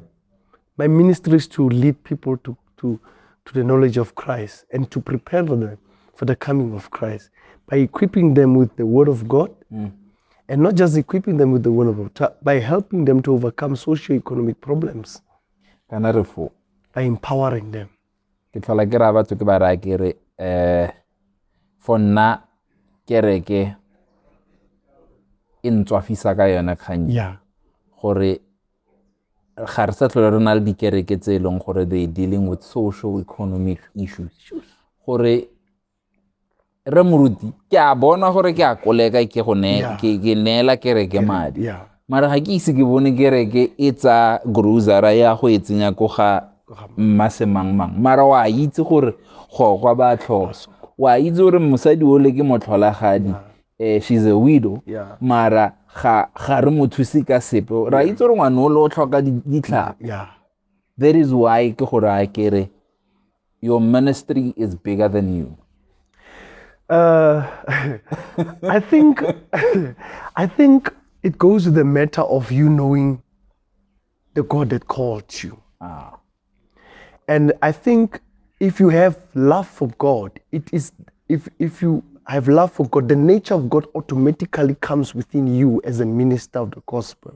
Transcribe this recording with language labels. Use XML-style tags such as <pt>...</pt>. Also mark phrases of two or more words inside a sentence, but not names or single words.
<en>My ministry is to lead people to the knowledge of Christ and to prepare them for the coming of Christ by equipping them with the Word of God, and not just equipping them with the Word of God, by helping them to overcome socio-economic problems, by empowering them.</en> <tn>For nna kereke ntswafisa ka yona kgang gore ga re sa tlhole re na le dikereke tse e leng gore</tn> <en>they dealing with social economic issues</en> <tn>gore re moruti ke a bona gore ke a koleka ke go ke neela kereke madi mara ga ke ise ke bone kereke e tsa grocery ya go e tsenya go ga mmasemangmang mara wa itse gore go kwa ba tlhoso wa itse gore mosadi o le ke motlholagadi</tn> <en>she's a widow</en> <tn>mara ga re mo thusi ka sepe ra itse gore ngwana o le o tlhoka ditlhapa.</tn> <en>That is why</en> <tn>ke gore a kere</tn> <en>your ministry is bigger than you. I think it goes to the matter of you knowing the God that called you. And I think if you have love for God, it is if you have love for God, the nature of God automatically comes within you as a minister of the gospel.</en>